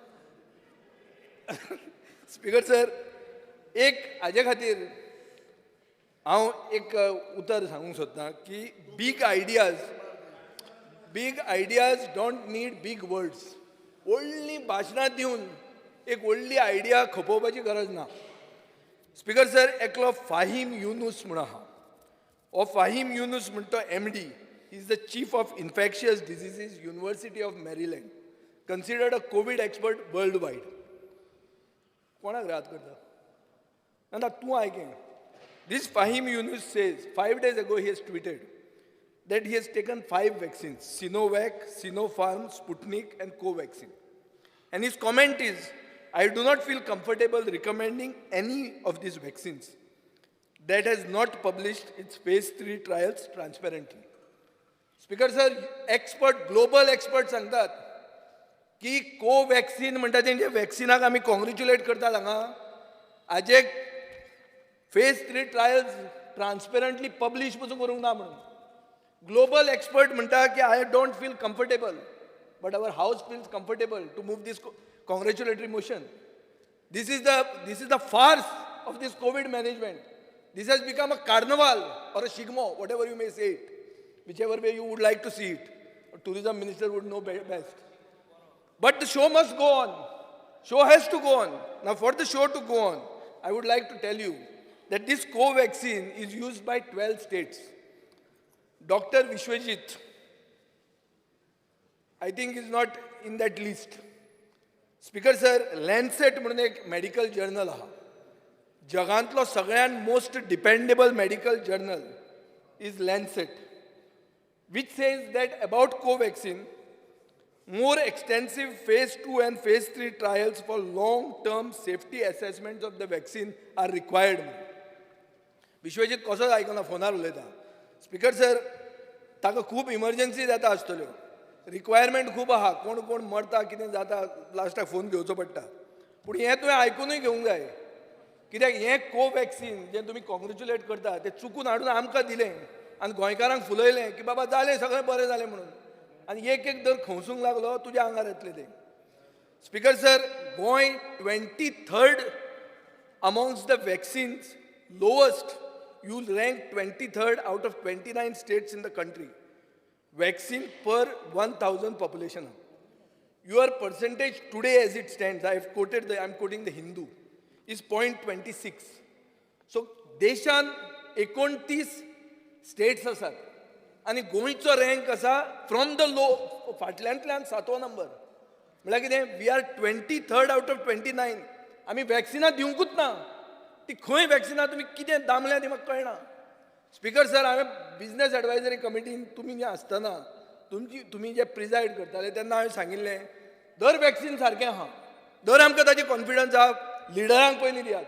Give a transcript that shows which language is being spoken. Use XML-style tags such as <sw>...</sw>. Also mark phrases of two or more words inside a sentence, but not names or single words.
<en>speaker sir,</en> <kok>एक हाजे खातीर हांव एक उतर सांगूंक सोदतां की</kok> <en>big ideas don't need big words.</en> <kok>व्हडलीं भाशणां दिवन एक व्हडली आयडिया खपोवपाची गरज ना.</kok> <en>speaker sir,</en> <kok>एकलो फाहीम युनूस म्हूण आहा. हो फाहीम युनूस म्हणटा तो MD.</kok> <en>He is the chief of infectious diseases, University of Maryland, considered a COVID expert worldwide.</en> <kok>कोणाक रात करता? ना तूं आयकें.</kok> <en>This Fahim Yunus says 5 days ago he has tweeted that he has taken 5 vaccines: Sinovac, Sinopharm, Sputnik, and Covaxin. And his comment is, "I do not feel comfortable recommending any of these vaccines that has not published its phase 3 trials transparently." speaker sir, expert, global expert</en> <kok>सांगतात की कोवॅक्सिन म्हणटा तेंचे वॅक्सिनाक आमी कॉंग्रेच्युलेट करतात हांगा, हाजे</kok> <en>phase 3 trials transparently publish</en> <kok>पसून करूंक ना म्हणून.</kok> <en>global expert</en> <kok>म्हणटा की</kok> <en>I don't feel comfortable but our house feels comfortable to move this congratulatory motion. This is the farce of this COVID management. This has become a carnival or a shigmo, whatever you may say it, whichever way you would like to see it. A tourism minister would know best. But the show must go on. Show has to go on. Now, for the show to go on, I would like to tell you that this Covaxin is used by 12 states. Dr. Vishwajit, I think, is not in that list. speaker sir,</en> <kok>लॅन्सेट म्हणून एक</kok> <en>medical journal</en> <kok>आहा. जगांतलो सगळ्यात</kok> <en>most dependable medical journal is Lancet, which says that about Covaxin, more extensive phase 2 and phase 3 trials for long-term safety assessments of the vaccine are required.</en> <kok>विश्वजीत कसो आयकना, फोनार उलयता.</kok> <en>speaker sir,</en> <kok>ताका खूब इमर्जन्सी जाता आसतल्यो, रिक्वायरमेंट खूब आहा, कोण कोण मरता, कितें जाता, लास्टाक फोन घेवचो पडटा. पूण हें तुवें आयकूनय घेवंक जाय, कित्याक हें कोवॅक्सिन जें तुमी कॉंग्रेच्युलेट करता तें चुकून हाडून आमकां दिलें आनी गोंयकारांक फुलयलें की बाबा जालें, सगळें बरें जालें म्हणून. आनी एक दर खवसूंक लागलो, तुज्या आंगार येतलें तें.</kok> <en>speaker sir, गोंय 23rd amongst the vaccines, lowest. You rank 23rd out of 29 states in the country. Vaccine per 1,000 population. Your percentage today as it stands, I'm quoting the Hindu, is 0.26. So,</en> <kok>देशान 29 स्टेट्स आसात आनी गोंयचो रँक आसा</kok> <en>from the low,</en> <kok>फाटल्यांतल्यान 7वो नंबर. म्हळ्यार कितें,</kok> <en>we are 23rd out of 29.</en> <kok>आमी वॅक्सिनां दिवंकूच ना. ती खंय वॅक्सिनां तुमी कितें दामल्या ती म्हाका कळना.</kok> <en>speaker sir,</en> <kok>हांवें</kok> <en>business advisory</en> <kok>कमिटीन तुमी जे आसतना तुमी जे प्रिजायड करताले तेन्ना हांवें सांगिल्लें दर वॅक्सीन सारकें आहा, दर आमकां ताजेर कॉन्फिडन्स आहा, लिडरांक पयलीं दियात.</kok>